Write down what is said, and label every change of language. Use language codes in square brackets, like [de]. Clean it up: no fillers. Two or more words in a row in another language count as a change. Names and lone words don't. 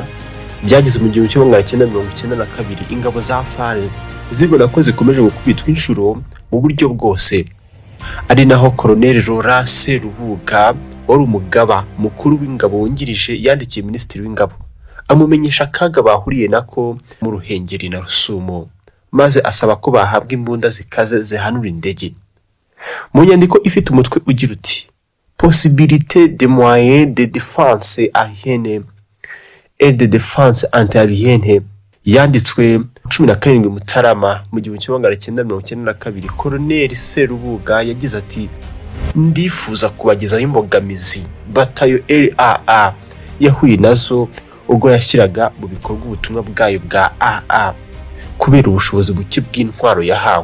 [rw] Byageze mu 1992 ingabo za FAR zibona ko zikomeje gukubitwa inshuro mu buryo bwose, ari naho Colonel Laurent Serubuga wari umugaba mukuru w'ingabo wungirije yandikiye Minisitiri w'Ingabo amumenyesha akaga bahuriye nako mu Ruhengeri na Rusumo, maze asaba ko bahabwa imbunda zikaze zihanura indege. mu nyandiko ifite umutwe ugira uti [fr] possibilité de moyens de défense aérienne et de défense antiaérienne, [rw] yanditswe 17 Mutarama mu 1992, Colonel Serubuga yagize ati ndifuza kubagezaho imbogamizi batayo LAA yahuye nazo ubwo yashyiraga mu bikorwa ubutumwa bwayo bwa AA kubera ubushobozi buke bw'intwaro yahawe.